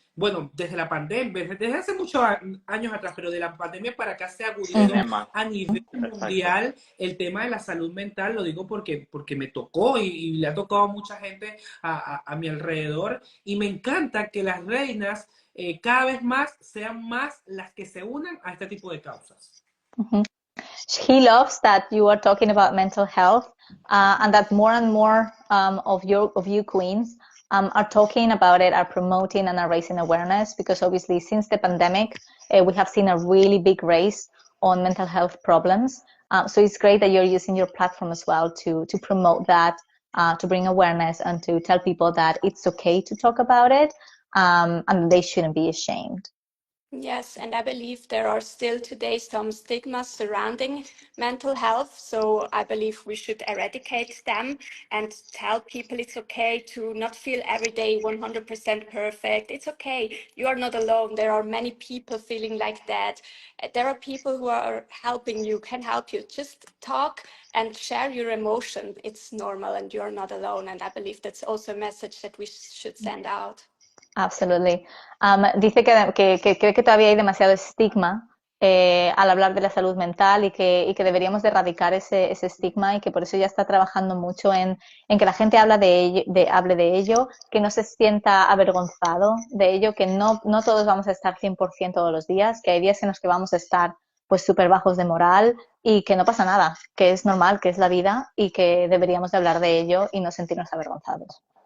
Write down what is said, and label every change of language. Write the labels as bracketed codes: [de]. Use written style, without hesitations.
[es] Bueno, desde la pandemia, desde hace muchos años atrás, pero de la pandemia para acá se agudizó a nivel mundial el tema de la salud mental. Lo digo porque me tocó y le ha tocado a mucha gente a mi alrededor, y me encanta que las reinas cada vez más sean más las que se unan a este tipo de causas. [en] He loves that you are talking about mental health and that more and more of you queens are talking about it, are promoting and are raising awareness, because obviously since the pandemic we have seen a really big raise on mental health problems. So it's great that you're using your platform as well to promote that, to bring awareness and to tell people that it's okay to talk about it and they shouldn't be ashamed. Yes, and I believe there are still today some stigmas surrounding mental health. So I believe we should eradicate them and tell people it's okay to not feel every day 100% perfect. It's okay. You are not alone. There are many people feeling like that. There are people who are helping you, can help you. Just talk and share your emotion. It's normal and you're not alone. And I believe that's also a message that we should send out. Absolutely. [es] Dice que cree que todavía hay demasiado estigma al hablar de la salud mental y que deberíamos de erradicar ese estigma, y que por eso ya está trabajando mucho en que la gente hable de ello, que no se sienta avergonzado de ello, que no todos vamos a estar 100% todos los días, que hay días en los que vamos a estar pues súper bajos de moral y que no pasa nada, que es normal, que es la vida y que deberíamos de hablar de ello y no sentirnos avergonzados.